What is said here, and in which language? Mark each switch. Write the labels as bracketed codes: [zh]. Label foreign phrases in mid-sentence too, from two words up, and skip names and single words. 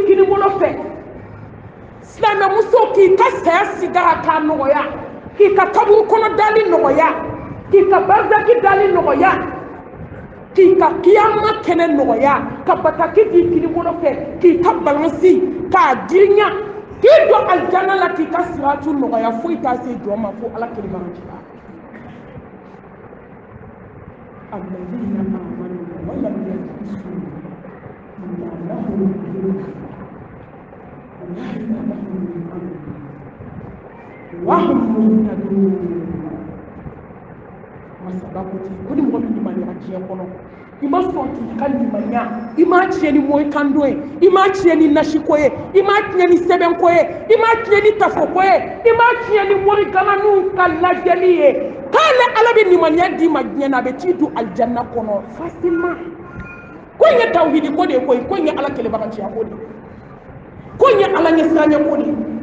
[bm] kini bolo fɛ silamɛmuso k'i ka saya sigara k'a nɔgɔya k'i ka kaburu kɔnɔ dali nɔgɔya k'i ka barzaki dali nɔgɔya k'i ka kiyama kɛnɛ nɔgɔya ka bataki di kini bolo fɛ k'i ka balansi k'a girinya k'i don alijana la k'i ka siratu nɔgɔya foyi t'a se jɔn ma fo ala kelebaganciya [ar] الذين آمنوا ولم يلبسوا وهم مهتدون [bm] masabakoti o ni mɔgɔ min limaniya diɲɛ kɔnɔ i ma sɔn k'i ka limaniya i m'a tiɲɛ ni mɔyikando ye i m'a tiɲɛ ni nasiko ye i m'a tiɲɛ ni sɛbɛnko ye i m'a tiɲɛ ni tafoko ye i m'a tiɲɛ ni morigalaniw ka lajɛli ye k'ale ala bɛ limaniya d'i ma diɲɛ na a bɛ t'i don alijanna kɔnɔ facilement ko in ye tawhidi ko de ye koyi ko in ye ala kelebaganciya ko de ko in ye ala ɲɛsiranya ko de